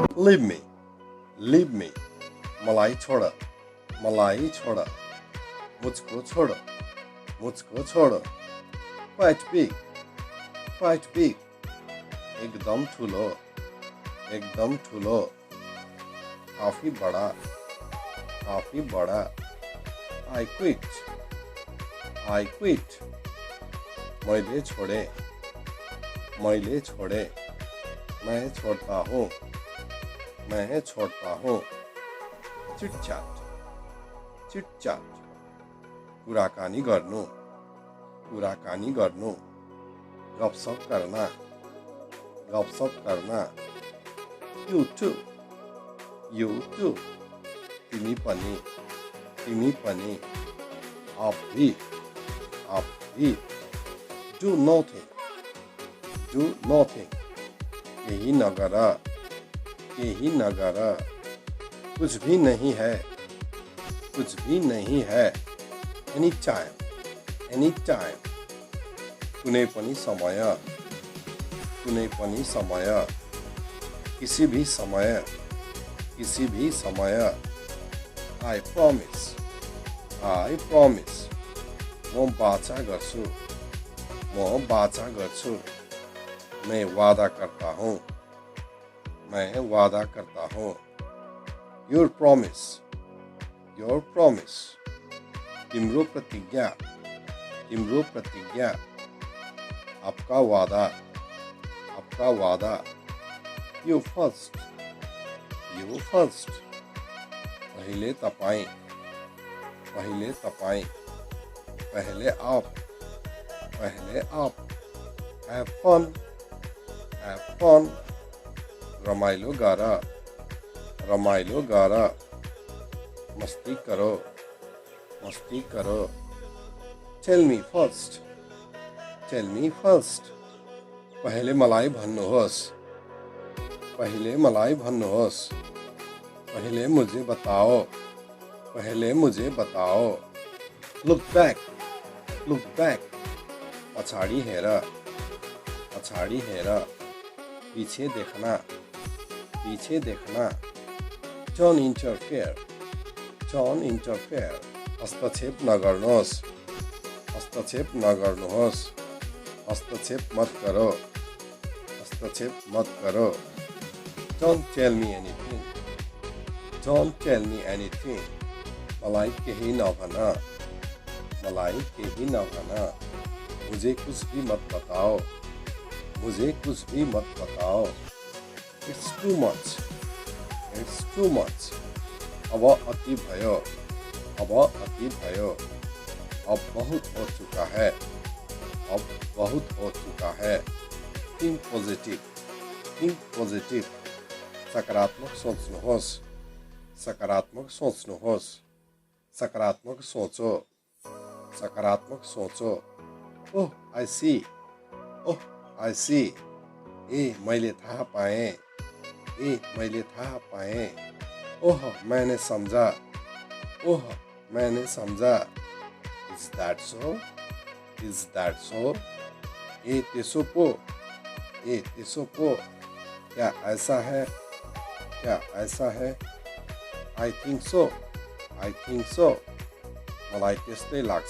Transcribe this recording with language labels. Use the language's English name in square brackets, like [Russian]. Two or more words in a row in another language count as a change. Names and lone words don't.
[English] Leave me. Leave me. [Nepali] मलाई छोड़. मलाई छोड़. [Hindi] मुझको छोड़. मुझको छोड़. [English] Quite big. Quite big. [Nepali] एकदम ठुलो. एकदम ठुलो. [Hindi] काफी बड़ा. काफी बड़ा. [English] I quit. I quit. [Nepali] मैले छोड़े. मैले छोड़े. [Hindi] मैं छोड़ता हूँ. मैं छोड़ता हूँ. [English] chit chat. chit chat. [Nepali] कुराकानी गर्नु. कुराकानी गर्नु. [Hindi] गफसफ करना. गफसफ करना. [English] You too. You too. [Nepali] तिमी पनि. तिमी पनि. [Hindi] आप भी. आप भी. [English] Do nothing. Do nothing. [Nepali] यही नगर. यही नगर. [Hindi] कुछ भी नहीं है. कुछ भी नहीं है. [English] Anytime. Anytime. [Nepali] कुनै पनि समय. कुनै पनि समय. [Hindi] किसी भी समय. किसी भी समय. [English] I promise. I promise. [Nepali] म वाचा गर्छु. म वाचा गर्छु. [Hindi] मैं वादा करता हूँ. मैं वादा करता हूँ. [English] Your promise. Your promise. [Nepali] तिम्रो प्रतिज्ञा. तिम्रो प्रतिज्ञा. [Hindi] आपका वादा. आपका वादा. [English] You first. You first. [Nepali] पहिले तपाईं. पहिले तपाईं. [Hindi] पहले आप. पहले आप. [English] Have fun. Have fun. [Nepali] रमाइलो गर. रमाइलो गर. [Hindi] मस्ती करो. मस्ती करो. [English] Tell me first. Tell me first. [Nepali] पहले मलाई भन्नुहोस्. पहले मलाई भन्नुहोस्. [Hindi] पहले मुझे बताओ. पहले मुझे बताओ. [English] Look back. Look back. [Nepali] पछाडि हेर. पछाडि हेर. [Hindi] पीछे देखना. पीछे देखना. [English] Don't interfere. Don't interfere. [Nepali] हस्तक्षेप नगर्नुहोस्. हस्तक्षेप नगर्नुहोस्. [Hindi] हस्तक्षेप मत करो. हस्तक्षेप मत करो. [English] Don't tell me anything. Don't tell me anything. [Nepali] मलाई केही नभन. मलाई केही नभन. [Hindi] मुझे कुछ भी मत बताओ. मुझे कुछ भी मत बताओ. [English] It's too much. It's too much. [Nepali] अब अति भयो. अब अति भयो. [Hindi] अब बहुत हो चुका है. अब बहुत हो चुका है. [English] Think positive. Think positive. [Nepali] सकारात्मक सोच्नुहोस्. सकारात्मक सोच्नुहोस्. [Hindi] सकारात्मक सोचो. सकारात्मक सोचो. [English] Oh, I see. Oh, I see. [Nepali] ए मैले थाहा पाएँ. ए मैले थाहा पाएँ. [Hindi] ओह मैंने समझा. ओह मैंने समझा. [English] Is that so? Is that so? [Nepali] ए त्यसो पो. ए त्यसो पो. [Hindi] क्या ऐसा है? क्या ऐसा है? [English] I think so. I think so. [Nepali] मलाई त्यस्तै लाग्छ.